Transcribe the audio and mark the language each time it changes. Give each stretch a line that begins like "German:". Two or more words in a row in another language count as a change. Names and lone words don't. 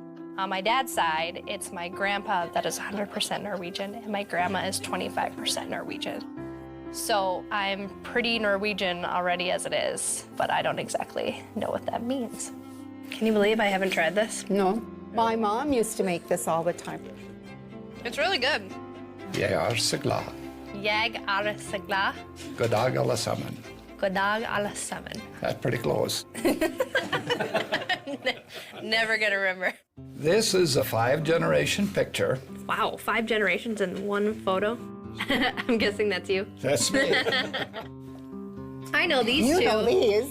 English: On my dad's side, it's my grandpa that is 100% Norwegian, and my grandma is 25% Norwegian. So I'm pretty Norwegian already as it is, but I don't exactly know what that means. Can you believe I haven't tried this? No. My mom used to make this all the time. It's really good.
Norwegian: Jeg så glad. Jeg så glad. God dag alle sammen. God dag alle sammen.
English: That's pretty close. Never gonna remember. This is a 5-generation picture. Wow, 5 generations in one photo? I'm guessing that's you. That's me. I know these two. You know these.